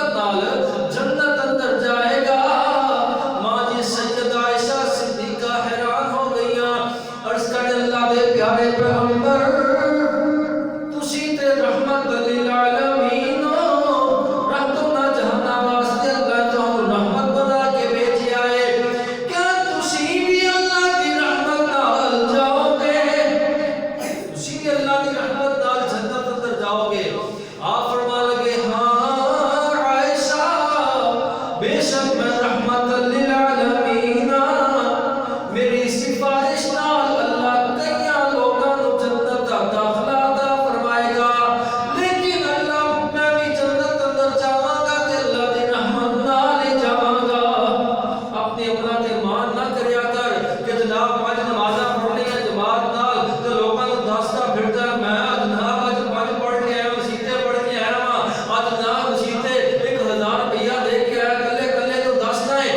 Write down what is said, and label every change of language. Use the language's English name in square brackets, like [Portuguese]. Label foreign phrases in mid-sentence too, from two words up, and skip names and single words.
[Punjabi] نال جنت اندر جائے گا. ماں جی سیدہ عائشہ صدیقہ حیران ہو گئیاں، عرض کر اللہ دے پیارے پیغمبر تسی تے [Arabic] رحمة للعالمين [Punjabi] رحمت نا جہاں واسطے اللہ تہانوں رحمت بنا کے بھیجیا ہے. کیا تسی بھی اللہ دی رحمت نال جاؤ گے? تسی بھی اللہ دی رحمت نال جنت اندر جاؤ گے? آپ فرما لگے ہاں عائشہ، بےشک میں [Arabic] رحمة للعالمين, [Punjabi] میری سفارش نال اللہ کئیاں لوگاں نوں جنت دا داخلہ عطا فرمائے گا. لیکن اللہ میں بھی جنت اندر جاواں گا تے اللہ دی رحمت نال ہی جاواں گا. اپنے اپنا تے مان نا کریا کر کہ جناب پنج نمازاں پڑھنیاں جماعت نال تے لوگاں نوں دسدا پھردا میں جناب اج پنج پڑھ کے آیا، مسیتے پڑھ کے آیا واں، اج جناب مسیتے 1000 روپیہ دے کے آیا، کلے کلے نوں دسدا ہے.